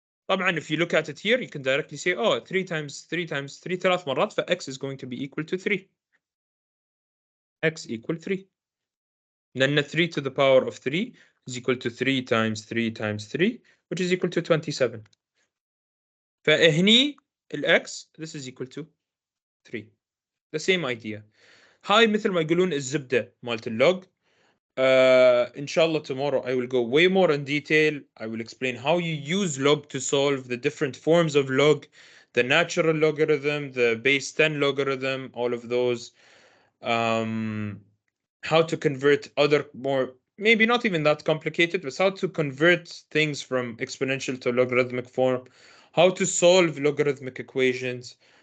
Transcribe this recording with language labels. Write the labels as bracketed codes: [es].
[en] طبعا if you look at it here you can directly say 3 times 3 times 3 [ar] ثلاث مرات [en] x is going to be equal to 3. X equal 3. لأن 3 to the power of 3 is equal to 3 times 3 times 3 which is equal to 27. فهني x this is equal to 3. The same idea. [ar] هاي مثل ما يقولون الزبدة مالت اللوج. [en] Inshallah tomorrow I will go way more in detail. I will explain how you use log to solve the different forms of log, the natural logarithm, the base 10 logarithm, all of those. How to convert other more, maybe not even that complicated, but how to convert things from exponential to logarithmic form, how to solve logarithmic equations.